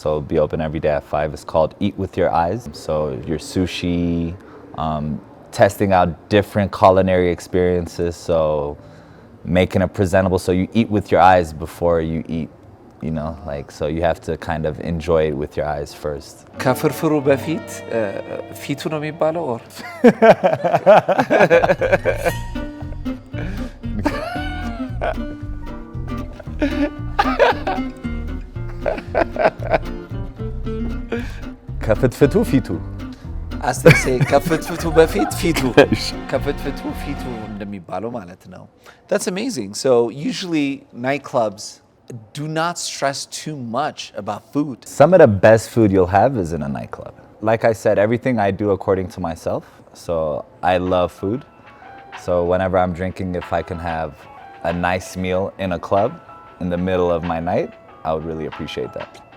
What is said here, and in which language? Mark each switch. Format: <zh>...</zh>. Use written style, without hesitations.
<en>So it'll be open every day at 5. It's called Eat With Your Eyes. So your sushi, testing out different culinary experiences. So making it presentable so you eat with your eyes before you eat, you know, like, so you have to kind of enjoy it with your eyes first.</en> <am>ከፍርፍሩ በፊት ፊቱ ነው የሚባለው or ከፍትፍቱ ፊቱ አስተሴ ከፍትፍቱ በፊት ፊቱ ከፍትፍቱ ፊቱ እንደሚባለው ማለት ነው.</am> <en>That's amazing. So usually nightclubs do not stress too much about food. Some of the best food you'll have is in a nightclub. Like I said, everything I do according to myself. So I love food. So whenever I'm drinking, if I can have a nice meal in a club in the middle of my night, I would really appreciate that.</en>